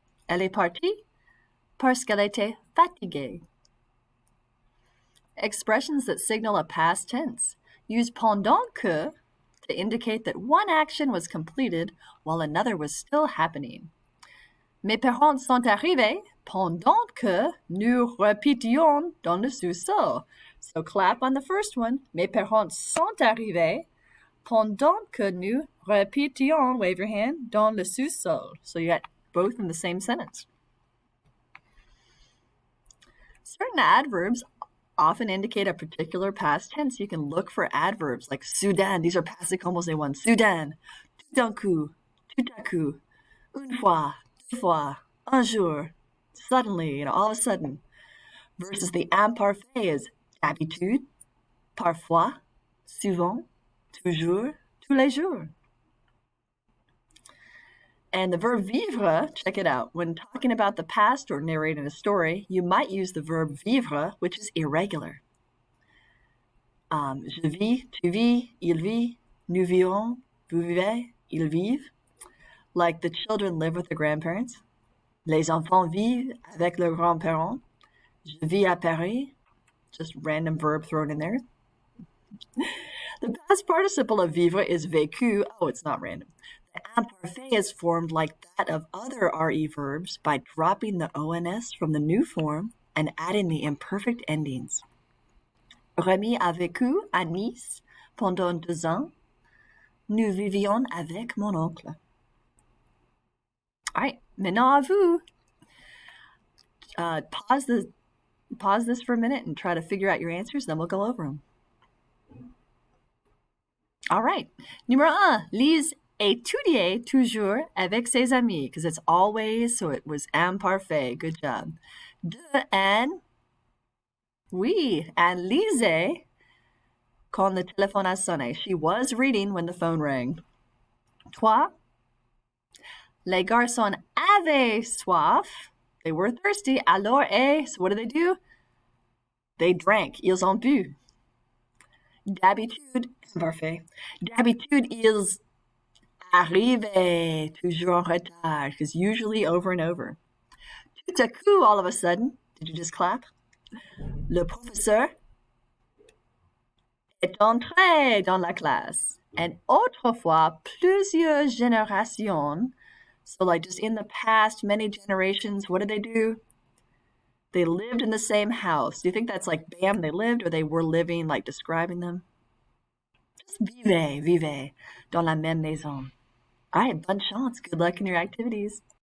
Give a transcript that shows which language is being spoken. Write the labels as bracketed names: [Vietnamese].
[French] Elle est partie parce qu'elle était fatiguée. [English] Expressions that signal a past tense use pendant que to indicate that one action was completed while another was still happening. [French] Mes parents sont arrivés pendant que nous répétions dans le sous-sol. [English] So clap on the first one. [French] Mes parents sont arrivés pendant que nous répétions, [English] wave your hand, [French] dans le sous-sol. [English] So you got both in the same sentence. Certain adverbs often indicate a particular past tense. You can look for adverbs like soudain. These are passé composé ones. [French] Soudain, tout d'un coup, une fois, deux fois, un jour, [English] suddenly, all of a sudden. Versus the imparfait is [French] d'habitude, parfois, souvent, toujours, tous les jours. [English] And the verb vivre, check it out. When talking about the past or narrating a story, you might use the verb vivre, which is irregular. [French] Je vis, tu vis, il vit, nous vivons, vous vivez, ils vivent. [English] Like the children live with their grandparents. [French] Les enfants vivent avec leurs grands-parents. Je vis à Paris. [English] Just random verb thrown in there. The past participle of vivre is vécu. Oh, it's not random. The imparfait is formed like that of other RE verbs by dropping the ONS from the new form and adding the imperfect endings. [French] Rémi a vécu à Nice pendant 2 ans. Nous vivions avec mon oncle. [English] All right, [French] maintenant à vous. [English] Pause this for a minute and try to figure out your answers, then we'll go over them. All right. [French] Numéro 1, Lise étudiait toujours avec ses amis, [English] because it's always, so it was imparfait. Good job. 2, Anne. [French] Oui, Anne lisait quand le téléphone a sonné. [English] She was reading when the phone rang. [French] 3, les garçons avaient soif. [English] They were thirsty. Alors, so what do? They drank. [French] Ils ont bu. D'habitude, parfait. D'habitude, ils Arrivé, toujours en retard, [English] because usually over and over. [French] Tout à coup, [English] all of a sudden. Did you just clap? [French] Le professeur est entré dans la classe. [English] And autrefois, plusieurs générations. So, like, just in the past, many generations, what did they do? They lived in the same house. Do you think that's like, bam, they lived, or they were living, like describing them? Just [French] vivez dans la même maison. [English] All right, [French] bonne chance. [English] Good luck in your activities.